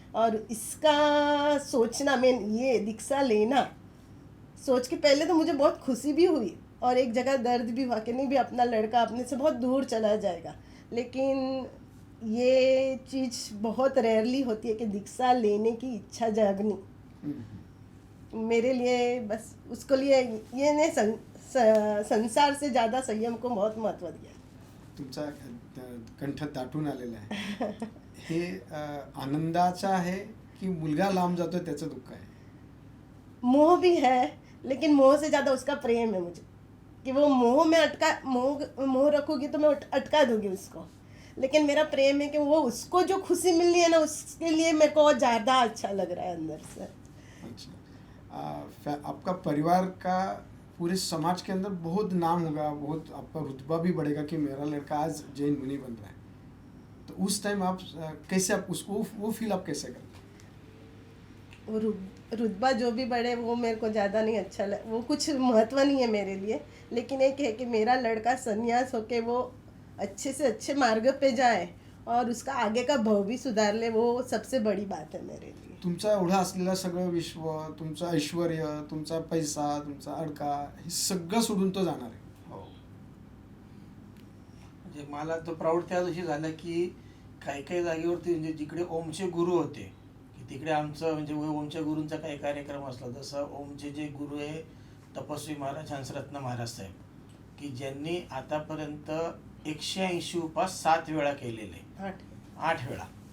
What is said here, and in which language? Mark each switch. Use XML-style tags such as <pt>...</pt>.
<hi>और इसका सोचना, मैं ये दीक्षा लेना सोच के पहले तो मुझे बहुत खुशी भी हुई और एक जगह दर्द भी हुआ कि नहीं भी अपना लड़का अपने से बहुत दूर चला जाएगा. लेकिन ये चीज़ बहुत रेयरली होती है कि दीक्षा लेने की इच्छा जागनी. मेरे लिए बस उसको लिए ये ने संसार से ज़्यादा संयम को बहुत महत्व दिया.</hi> <mr>तुमचा कंठ दाटून आलेला आहे. हे आनंदाचा आहे की मुलगा लांब जातोय त्याचं दुःख आहे?</mr> <hi>मोह भी है, लेकिन मोह से ज़्यादा उसका प्रेम है मुझे कि वो मोह में मोह रखूँगी तो मैं अटका दूँगी उसको. लेकिन मेरा प्रेम है कि वो उसको जो खुशी मिलनी है ना, उसके लिए मेरे को ज़्यादा अच्छा लग रहा है अंदर से। अच्छा, आपका परिवार का पूरे समाज के अंदर बहुत नाम होगा, बहुत आपका रुतबा भी बढ़ेगा कि मेरा लड़का आज जैन मुनि बन रहा है। तो उस टाइम आप कैसे आप उसको वो फील आप कैसे करते हैं? वो रुतबा जो भी बढ़े वो मेरे को ज़्यादा नहीं अच्छा वो कुछ महत्व नहीं है मेरे लिए, लेकिन एक है कि मेरा लड़का संन्यास होके वो अच्छे से अच्छे मार्ग पे जाए और उसका आगे का भाव भी सुधार ले, वो सबसे बड़ी बात है मेरे लिए।</hi> <mr>तुमचा एवढा असलेला सगळं विश्व, तुमचं ऐश्वर, तुमचा पैसा, तुमचा अडका, हे सगळं सोडून तो जाणार आहे. म्हणजे मला तो प्राऊड त्या दिवशी झाला की काही काही जागेवरती म्हणजे जिकडे ओमचे गुरु होते की तिकडे आमचं म्हणजे ओमच्या गुरूंचा काही कार्यक्रम असला, जसं ओमचे जे गुरु आहे तपस्वी महाराज हंसरत्न महाराज साहेब, की ज्यांनी आतापर्यंत 180 उपास 7 वेळा केलेले, 8 वेळा.</mr>